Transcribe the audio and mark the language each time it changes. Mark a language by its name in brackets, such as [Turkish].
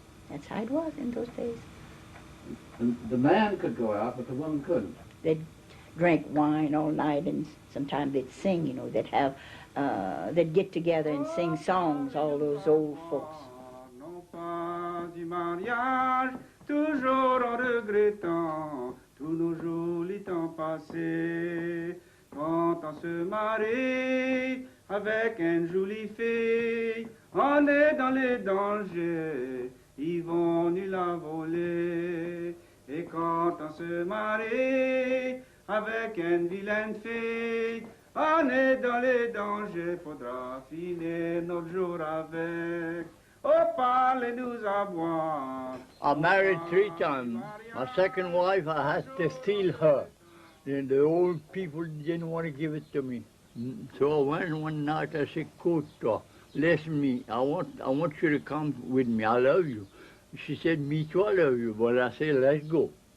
[English] That's how it was in those days. The man could go out, but the woman couldn't. They'd drink wine all night, and sometimes they'd sing, you know. They'd get together and sing songs, all those old folks. [French] du mariage, toujours en regrettant tous nos jolis temps passés. Quand on se marie avec une jolie fille, on est dans les dangers, ils vont nous la voler. Et quand on se marie avec une vilaine fille, on est dans les dangers, faudra finir notre jour avec. Oh, parlez-nous à boire. [English] I married 3 times. My second wife, I had to steal her. And the old people didn't want to give it to me. So I went one night, I said, Koto, listen me, I want you to come with me, I love you. She said, me too, I love you, but I said, let's go.